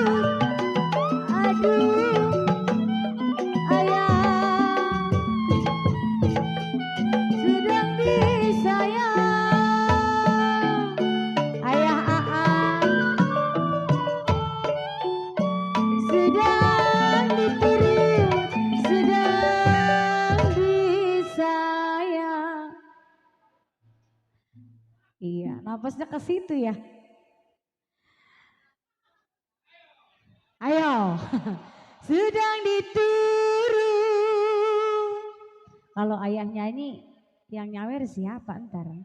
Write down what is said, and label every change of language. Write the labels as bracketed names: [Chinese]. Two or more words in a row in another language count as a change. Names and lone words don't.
[Indonesian] Aduh, ayah sedang disayang. Ayah Aan sedang diturut, sedang disayang. Iya, napasnya ke situ ya. Ayo. Sedang diturun. Kalau ayah nyanyi, yang nyawer siapa ntar?